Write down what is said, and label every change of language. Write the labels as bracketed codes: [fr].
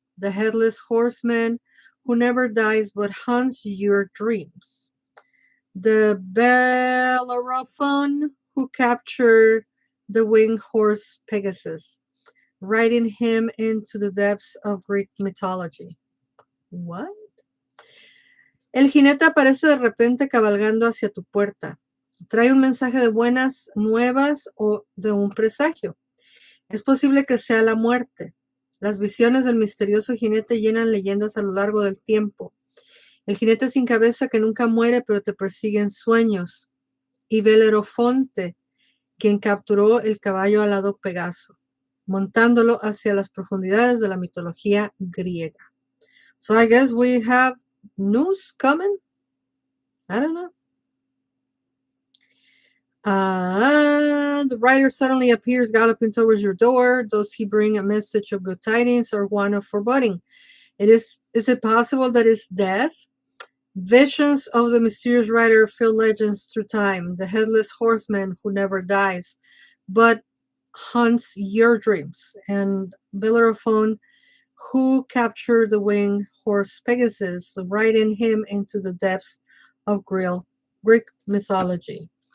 [en] The headless horseman who never dies but haunts your dreams. The Bellerophon who captured the winged horse Pegasus, riding him into the depths of Greek mythology. What? [es] El jinete aparece de repente cabalgando hacia tu puerta. Trae un mensaje de buenas nuevas o de un presagio. Es posible que sea la muerte. Las visiones del misterioso jinete llenan leyendas a lo largo del tiempo. El jinete sin cabeza que nunca muere pero te persigue en sueños. Y Belerofonte, quien capturó el caballo alado Pegaso, montándolo hacia las profundidades de la mitología griega. [en] So I guess we have news coming. I don't know. The rider suddenly appears galloping towards your door. Does he bring a message of good tidings or one of foreboding? Is it possible that it's death? Visions of the mysterious rider fill legends through time, the headless horseman who never dies, but haunts your dreams, and Bellerophon, who captured the winged horse Pegasus, riding him into the depths of Greek mythology.